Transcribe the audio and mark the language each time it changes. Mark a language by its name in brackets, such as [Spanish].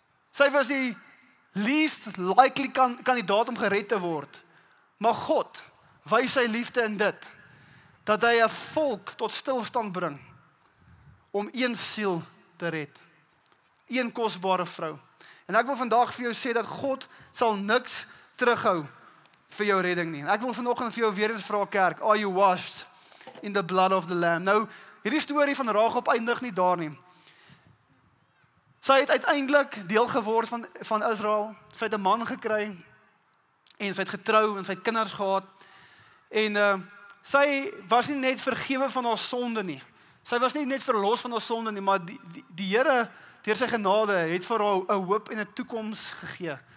[Afrikaans] Sy was die [English] least likely [Afrikaans] kandidaat om gered te word. Maar God wys sy liefde in dit, dat hy 'n volk tot stilstand bring, om een siel te red. Een kosbare vrou. En ek wil vandag vir jou sê, dat God sal niks terughou vir jou redding nie. En ek wil vanoggend vir jou weer eens vra, kerk, [English] are you washed in the blood of the Lamb? [Afrikaans] Nou, hierdie storie van Rahab eindig nie daar nie. Sy het uiteindelik deel geword van Israel. Sy het 'n man gekry en sy het getrou en sy het kinders gehad. En sy was nie net vergewe van haar sonde nie. Sy was nie net verlos van haar sonde nie, maar die Here deur sy genade het vir haar 'n hoop en 'n toekoms gegee.